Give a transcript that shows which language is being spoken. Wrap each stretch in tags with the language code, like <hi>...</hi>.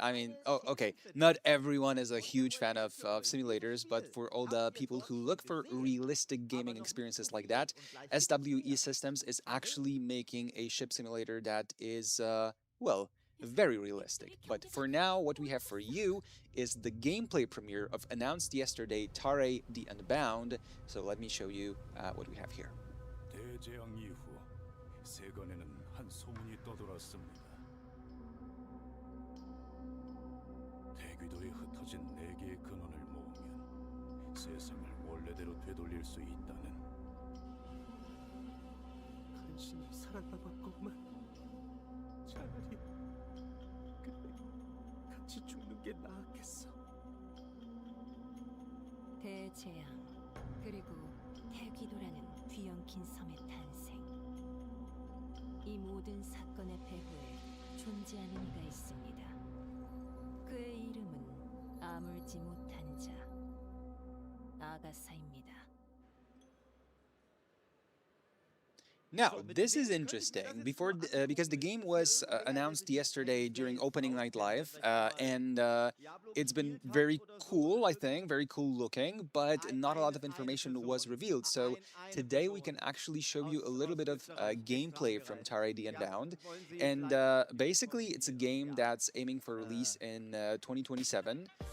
<en>I mean, oh, okay, not everyone is a huge fan of simulators, but for all the people who look for realistic gaming experiences like that, SWE Systems is actually making a ship simulator that is, well, very realistic. But for now, what we have for you is the gameplay premiere of announced yesterday Tare the Unbound. So let me show you what we have here.</en> <ko>대재앙 이후 세간에는 한 소문이 떠돌았습니다. 대귀도에 흩어진 네 개의 근원을 모으면 세상을 원래대로 되돌릴 수 있다는. 간신히 살아남았건만 차라리 그래 같이 죽는 게 나았겠어. 대재앙 그리고 대귀도라는 뒤엉킨 섬의 탄생. 이 모든 사건의 배후에 존재하는 이가 있습니다. 그의 이름은 아물지 못한 자 아가사입니다.</ko> <en>Now, this is interesting because the game was announced yesterday during opening night live, and it's been very cool, I think, very cool looking, but not a lot of information was revealed. So today we can actually show you a little bit of gameplay from Tare the Unbound, and basically it's a game that's aiming for release in 2027.</en>